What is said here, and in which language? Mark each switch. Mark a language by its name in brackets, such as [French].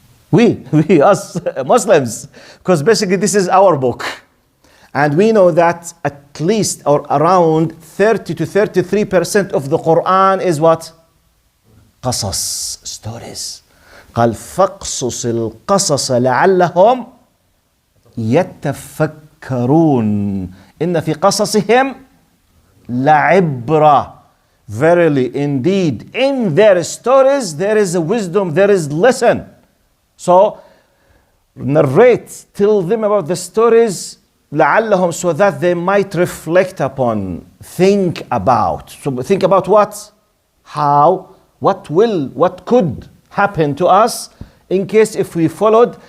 [English] We, us Muslims. Because basically this is our book. And we know that at least or around 30 to 33% of the Quran is what? قصص, stories. [Arabic] قال فاقصص القصص لعلهم يتفكرون إن في قصصهم لعبرة. [English] Verily, indeed, in their stories there is a wisdom, there is lesson. So narrate, tell them about the stories لعلهم, so that they might reflect upon, think about. So think about what? How? What could happen to us in case if we followed.